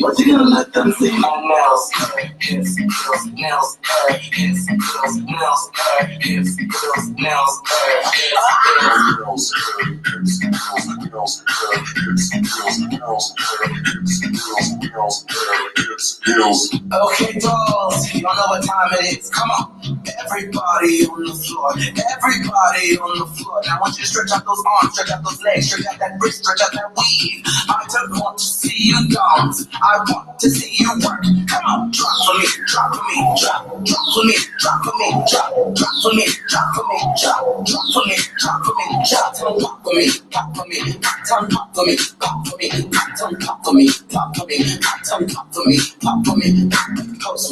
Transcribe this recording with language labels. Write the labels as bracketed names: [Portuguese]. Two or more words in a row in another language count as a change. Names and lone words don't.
[English] What you gonna let them see? My nails, hips, girls, nails, hips, girls, nails, hips, girls, nails, Okay, dolls, you don't know what time it is. Come on, everybody on the floor, everybody on the floor. Now I want you to stretch out those arms, stretch out those legs, stretch out that wrist, stretch out that weave. I don't want to see you dance, I want to see you work. Come on, drop for me, drop for me, drop for me, drop for me, drop for me, drop for me, drop for me, drop for me, drop pop for me, pop for me, pop for me, pop for me, pop for me, pop for me, pop for me, pop for me, pose for